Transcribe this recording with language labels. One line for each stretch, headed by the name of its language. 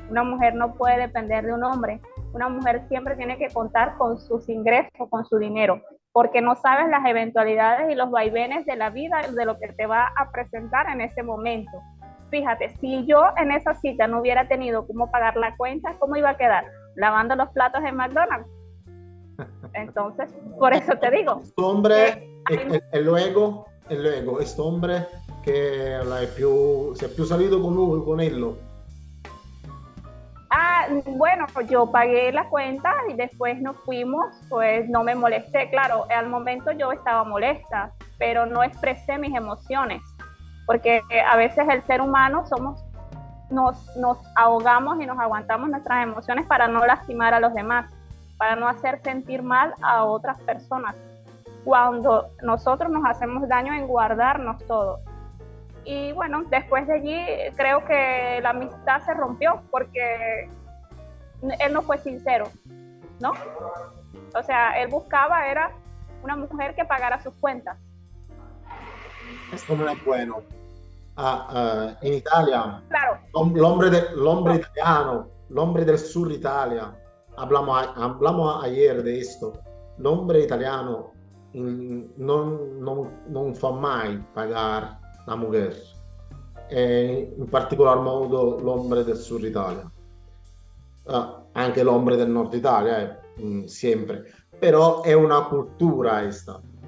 Spanish: Una mujer no puede depender de un hombre. Una mujer siempre tiene que contar con sus ingresos, con su dinero, porque no sabes las eventualidades y los vaivenes de la vida, de lo que te va a presentar en ese momento. Fíjate, si yo en esa cita no hubiera tenido cómo pagar la cuenta, ¿cómo iba a quedar? Lavando los platos en McDonald's. Entonces, por eso te digo.
Italian: Questo hombre e luego, questo hombre che si è più salito con lui, con ello.
Spanish: Bueno, yo pagué la cuenta y después nos fuimos, pues no me molesté. Claro, al momento yo estaba molesta, pero no expresé mis emociones, porque a veces el ser humano nos ahogamos y nos aguantamos nuestras emociones para no lastimar a los demás, para no hacer sentir mal a otras personas, cuando nosotros nos hacemos daño en guardarnos todo. Y bueno, después de allí creo que la amistad se rompió porque él no fue sincero, ¿no? O sea, él buscaba era una mujer que pagara sus cuentas. Esto no es bueno.
Italian: In Italia,
Spanish: Claro. l'hombre italiano, l'hombre del sur Italia, hablamos ayer de esto.
Italian: L'hombre italiano non fa mai pagare la mujer, in particolar modo l'ombre del sur Italia, anche l'ombre del nord Italia, sempre, però è una cultura questa.